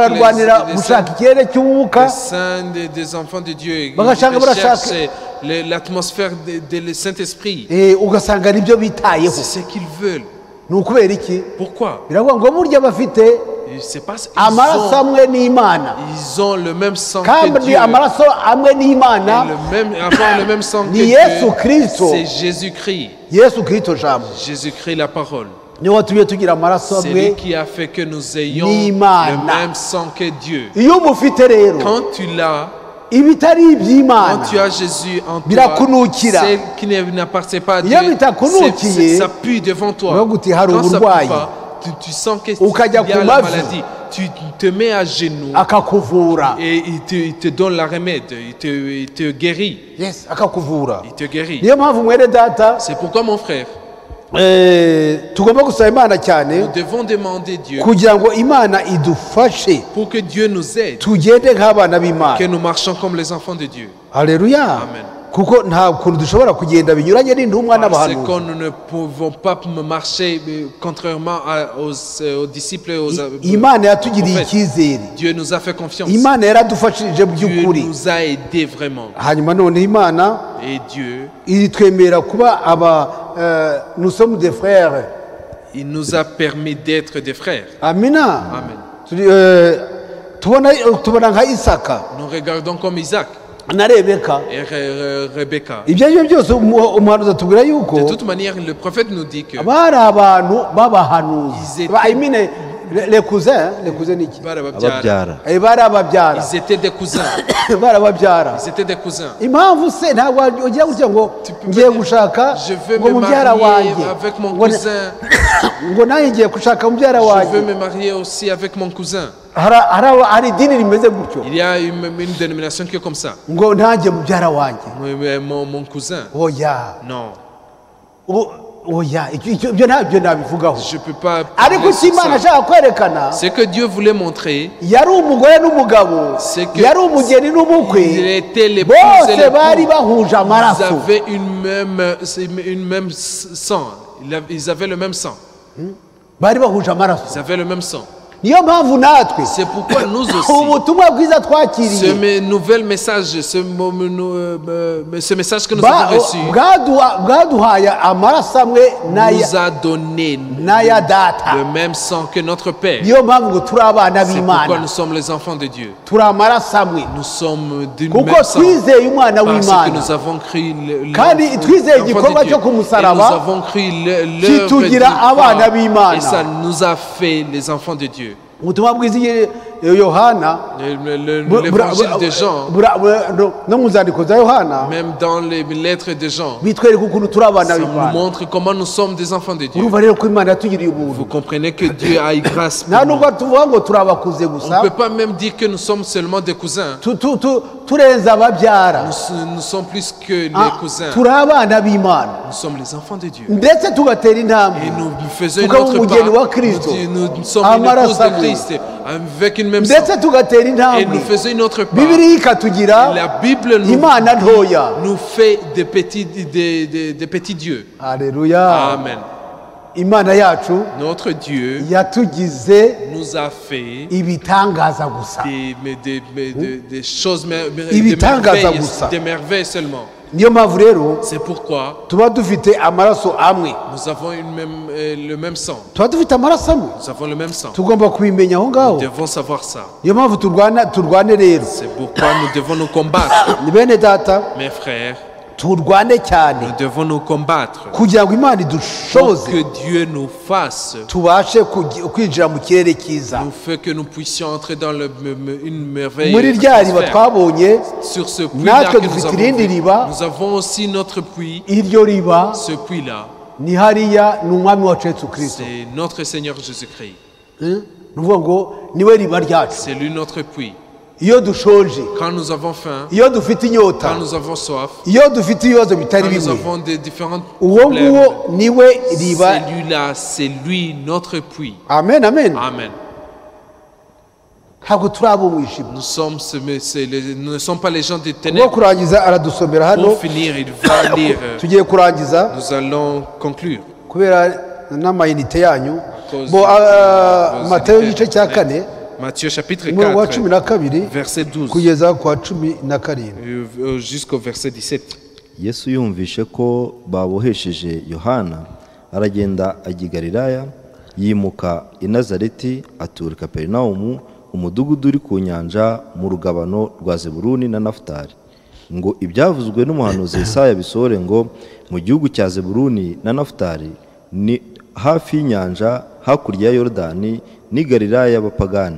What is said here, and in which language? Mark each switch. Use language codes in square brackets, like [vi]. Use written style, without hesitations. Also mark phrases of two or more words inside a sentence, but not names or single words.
[rw] bararwanira [fr] les [rw] gushaka ikirere cy'umwuka [fr] les saints des enfants de Dieu, ils [rw] Bagashaka [fr] recherchent [rw] barashaka. [fr] l'atmosphère de Saint-Esprit. [rw] ugasanga nibyo bitayeho [fr] C'est ce qu'ils veulent. [rw] ni ukubera iki [fr] Pourquoi? [rw] biravuga ngo burya bafite [fr] C'est parce [rw] amaraso amwe n'imana [fr] ils ont le même sang que [rw] kandi [fr] Dieu. [rw] amaraso amwe n'imana [fr] Avoir le même sang que [rw] ni [fr] Dieu, [rw] Yesu Kristo. [fr] c'est Jésus-Christ. [rw] yesu kirisito jambo [fr] Jésus-Christ, la parole. [rw] niwe watumye tugira amaraso [fr] C'est lui [rw] amwe [fr] qui a fait que nous ayons [rw] N'Imana. [fr] le même sang que Dieu. [rw] iyo umufite rero [fr] Quand tu l'as, [rw] ibitari [fr] quand [rw] iby'imana [fr] tu as Jésus en toi, [rw] Birakunukira. [fr] celle qui n'appartient pas à Dieu, [rw] Iyo bitakunukiye, [fr] ça pue devant toi. [rw] uravuga uti, hari [fr] Quand ça [rw] uburwayi. [fr] pue pas, tu sens qu'il [rw] Ukajya [fr] y a [rw] ku [fr] la [rw] mavi. [fr] maladie. Tu te mets à genoux [rw] akakuvura [fr] et il te donne la remède. Il te guérit. [rw] yes akakuvura [fr] Il te guérit. [rw] niyo mpamvu mwene data [fr] C'est pourquoi, mon frère, [rw] tugomba gusaba Imana cyane [fr] Nous devons demander Dieu [rw] kugira ngo Imana idufashe [fr] pour que Dieu nous aide, [rw] tugende nk'abana b'Imana. [fr] que nous marchions comme les enfants de Dieu. [rw] Haleluya. [fr] Amen. [rw] Kuko nta kuntu dushobora kugenda binyuranye n'intumwa [fr] Parce [rw] n'abahanuzi. [fr] que nous ne pouvons pas marcher contrairement aux disciples et aux [rw] Imana yatugiriye [fr] prophètes. [rw] icyizere. [fr] Dieu nous a fait confiance. [rw] Imana yaradufashije [fr] Dieu [rw] by'ukuri. [fr] nous a aidés vraiment. [rw] Hanyuma none Imana [fr] Et Dieu, [rw] iritwemera kuba [fr] nous sommes des frères. il nous a permis d'être des frères. [rw] Amina. [fr] Amen. [rw] Tubona nka Isaka [fr] Nous regardons comme Isaac [rw] na Rebeka. [fr] et Rebecca. [rw] Ibyo ari byo byose umuhanuzi atubwira [fr] De [rw] yuko [fr] toute manière, le prophète nous dit que [rw] bari abantu b'abahanuzi. [fr] Ils étaient- [en] I mean, [fr] les cousins [rw] ni iki? ababyara Bari ababyara. [fr] Ils étaient des cousins. [rw] Bari ababyara. [fr] Ils étaient des cousins. [rw] Impamvu se ntabwo ugiye gutya ngo [fr] peux [rw] ngiye [fr] pas [rw] gushaka [fr] Je veux [rw] ngo [fr] me [rw] mubyara [fr] marier [rw] wanjye [fr] avec mon [rw] ngo [fr] cousin. [rw] ngo nanjye ngiye gushaka mubyara [fr] Je veux [rw] wanjye. [fr] me marier aussi avec mon cousin. [rw] Hari idini rimeze gutyo [fr] Il y a une dénomination qui est comme ça. [rw] ngo nanjye mubyara wanjye. [fr] Mais mon cousin. [rw] Oya. [fr] Non. [rw] Oya, ibyo ntabyo nabivugaho. [fr] Je ne peux pas. [rw] Ariko [fr] parler [rw] icyo [fr] sur [rw] Imana [fr] ça. [rw] ashaka kwerekana [fr] Ce que Dieu voulait montrer, [rw] yari umugore n'umugabo, [fr] C'est que [rw] yari umugeni [fr] il [rw] n'umukwe, [fr] était l'épouse et [rw] bose bari [fr] l'époux. [rw] bahuje [fr] Ils [rw] amaraso. [fr] avaient une même sang. Ils avaient le même sang. [rw] Bari bahuje amaraso. [fr] Ils avaient le même sang. [rw] Niyo mpamvu natwe [fr] C'est pourquoi nous aussi, [rw] ubutumwa bwiza twakiriye [fr] ce nouvel message, ce message que nous avons reçu, [rw] bwaduhaye amaraso amwe [fr] nous a donné [rw] n'aya data. [fr] le même sang que notre Père. [rw] Niyo mpamvu ngo turi abana [fr] C'est pourquoi [rw] b'Imana, [fr] nous sommes les enfants de Dieu. [rw] turi amaraso amwe [fr] Nous sommes d'une [rw] kuko [fr] même sang. [rw] twizeye umwana [fr] Parce que [rw] w'Imana [fr] nous avons cru [rw] kandi twizeye igikorwa cyo ku [fr] et nous [rw] musaraba [fr] avons cru l'œuvre [rw] kitugira abana [fr] du [rw] b'Imana. [fr] et ça nous a fait les enfants de Dieu. [rw] ubutumwa bwiza Yohana [fr] L'évangile de Jean, [rw] no mu nzandiko za Yohana [fr] même dans les lettres de Jean, [rw] bitwereka ukuntu turi abana [fr] ça nous [rw] b'Imana. [fr] montre comment nous sommes des enfants de Dieu. [rw] urumva rero ko Imana yatugiriye [fr] Vous [rw] ubuntu, [fr] comprenez que Dieu a eu grâce pour [rw] nta [fr] nous. [rw] nubwo tuvuga ngo turi abakuze [fr] On [rw] gusa, [fr] ne peut pas même dire que nous sommes seulement des cousins. [rw] turenze ababyara, [fr] Nous sommes plus que les cousins. [rw] turi abana b'Imana, [fr] Nous sommes les enfants de Dieu. [rw] ndetse tugatera intambwe [fr] Et nous faisons une [rw] tukaba [fr] autre [rw] umugeni wa [fr] part. [rw] Kristo, [fr] Nous sommes une [rw] amaraso [fr] épouse de [rw] amwe, [fr] Christ avec une même sang. [rw] ndetse tugatera [fr] Et [rw] intambwe. [fr] nous faisons une autre part. [rw] Bibiliya ikatugira [fr] La Bible [rw] Imana ntoya. [fr] nous fait des petits dieux. [rw] Haleluya. [fr] Amen. [rw] Imana yacu [fr] Notre Dieu [rw] yatugize [fr] nous a fait [rw] ibitangaza gusa, [fr] des choses, [rw] Ibitangaza gusa. [fr] des merveilles seulement. [rw] niyo mpamvu rero [fr] C'est pourquoi [rw] tuba dufite amaraso amwe, [fr] nous avons le même sang. [rw] tuba dufite amaraso amwe, [fr] Nous avons le même sang. [rw] tugomba kubimenya aho [fr] Nous [rw] ngaho. [fr] devons savoir ça. [rw] Niyo mpamvu turwane rero, [fr] C'est pourquoi nous devons nous combattre. [rw] ni bene data, [fr] Mes frères, [rw] turwane cyane [fr] nous devons nous combattre [rw] kugira ngo Imana [fr] pour [rw] idushoze [fr] que Dieu nous fasse, [rw] tubashe kwinjira mu kirere cyiza. [fr] nous fait que nous puissions entrer dans une merveille. [rw] Muri rya riba twabonye, [fr] Sur ce puits-là [rw] natwe [fr] que nous [rw] dufite [fr] avons [rw] irindi [fr] vu, [rw] riba. [fr] nous avons aussi notre puits. [rw] iryo riba [fr] Ce puits-là, [rw] ni hariya ni umwami wacu Yesu Kristo. [fr] c'est notre Seigneur Jésus-Christ. [rw] Ni ukuvuga ngo niwe riba ryacu. [fr] C'est lui notre puits. [rw] Iyo dushoje, [fr] Quand nous avons faim, [rw] iyo dufite inyota, [fr] quand nous avons soif, [rw] iyo dufite ibibazo bitari [fr] quand nous [rw] bimwe, [fr] avons des différents [rw] uwo [fr] problèmes, [rw] nguwo niwe riba. [fr] celui-là, c'est lui notre puits. [rw] Amen, amen. [fr] Amen. [rw] Ntabwo turi ab'umwijima. [fr] Nous ne sommes pas les gens des [rw] Ubwo [fr] ténèbres. [rw] kurangiza aradusomera hano, [fr] Pour finir, il va lire. [rw] tugiye kurangiza [fr] Nous allons conclure. [rw] kubera n'amayinite yanyu. [fr] Cause [rw] Bo [fr] de [rw] Matayo [fr] vos [rw] igice cya [fr] intérêts. [rw] kane [fr] Matthieu chapitre [rw] umurongo wa cumi [fr] 4, [rw] na kabiri [fr] verset 12 [rw] kugeza ku wa cumi na karindwi. [fr] jusqu'au verset 17. [rw] yesu yumvishe ko babohesheje yohana aragenda ajya i galilaya yimuka i nazareti atura i kaperinawumu umudugudu uri ku nyanja mu rugabano rwa zebuluni na nafutali, ngo ibyavuzwe n'umuhanuzi Yesaya bisohore ngo mu gihugu cya zebuluni na nafutali ni hafi y'inyanja hakurya ya yorodani n'i galilaya y'abapagani.